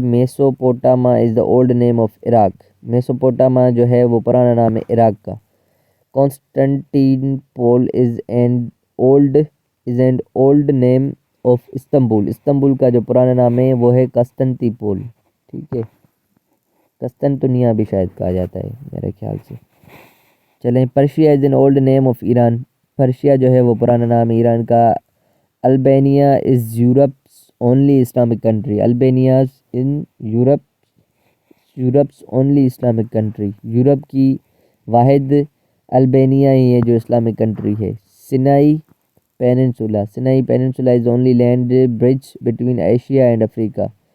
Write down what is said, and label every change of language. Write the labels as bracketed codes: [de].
[en] Mesopotamia is the old name of Iraq. [ur] میسوپوٹاما جو ہے وہ پرانا نام ہے عراق کا. [en] Constantinople is an old name of Istanbul. [ur] Istanbul کا جو پرانا نام ہے وہ ہے قسطنطی پول. ٹھیک ہے، قسطنطنیہ بھی شاید کہا جاتا ہے میرے خیال سے. [en] چلیں، Persia is an old name of Iran. [ur] Persia جو ہے وہ پرانا نام ہے ایران کا. [en] Albania is Europe's only Islamic country. Albania in Europe's only Islamic country. [ur] Europe کی واحد البینیا ہی ہے جو اسلامک کنٹری ہے. [en] Sinai peninsula is only land bridge between Asia and Africa.